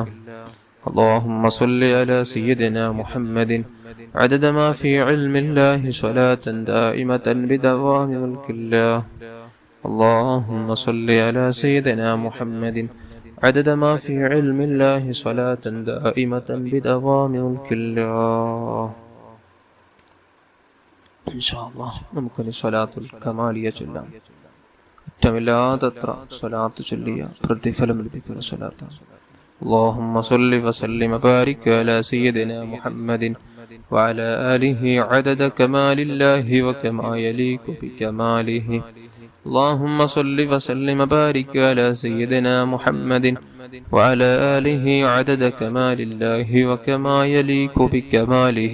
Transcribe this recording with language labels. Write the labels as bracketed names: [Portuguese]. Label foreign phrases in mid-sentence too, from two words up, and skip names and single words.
[Arabic] اللهم صل على سيدنا محمد عدد ما في علم الله صلاة دائمة بدوام ملك الله. اللهم صل على سيدنا محمد عدد ما في علم الله صلاة دائمة بدوام ملك الله. إن شاء الله [Malayalam] നമുക്കൊരു സ്വലാത്തുൽ കമാലിയ ചൊല്ലാം. അറ്റമില്ലാത്തത്ര സ്വലാത്ത് ചൊല്ലിയ പ്രതിഫലം ലഭിക്കുന്ന സ്വലാത്താണ്. [Arabic] اللهم صل وسلم وبارك على سيدنا محمد وعلى آله عدد كمال الله وكما يليق بكماله. اللهم صل وسلم وبارك على سيدنا محمد وعلى آله عدد كمال الله وكما يليق بكماله.